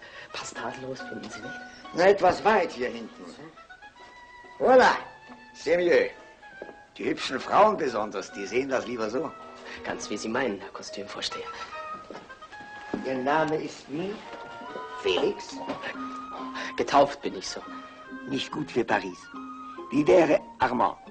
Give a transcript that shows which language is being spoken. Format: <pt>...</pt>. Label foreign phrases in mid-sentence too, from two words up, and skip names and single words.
<de>Passt tadellos, finden Sie nicht? Na, etwas weit hier hinten.</de> <fr>Voilà, c'est mieux.</fr> <de>Die hübschen Frauen besonders, die sehen das lieber so. Ganz wie Sie meinen, Herr Kostümvorsteher. Ihr Name ist wie? Felix? Getauft bin ich so. Nicht gut für Paris. Wie wäre Armand?</de>